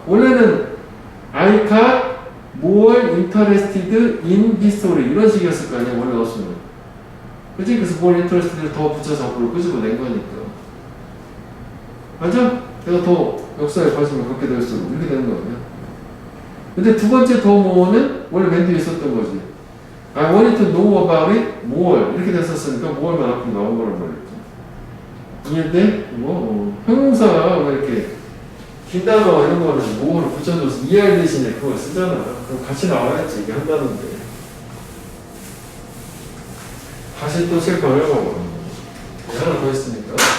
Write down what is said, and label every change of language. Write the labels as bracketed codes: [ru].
[ko] 원래는 [en] I got more interested in this story. [ko] 이런 식이었을 거 아니야, 원래 어수는. 그치? 그래서 more interested를 더 붙여서 앞으로 끄집어낸 거니까. 맞아? 내가 더 역사에 관심을 갖게 될수록 이렇게 되는 거 아니야? 근데 두 번째 더 more는 원래 맨 뒤에 있었던 거지. [en] I wanted to know about it more. [ko] 이렇게 됐었으니까 more만 앞으로 나온 거란 말이죠. 이해돼? 뭐 형용사가 뭐 이렇게 긴 단어 이런 거는 more를 붙여줘서 이해할 대신에 그걸 쓰잖아. 그럼 같이 나와야지. 이게 한다는데. 다시 또 책 걸려봐봐. 하나 더 있으니까.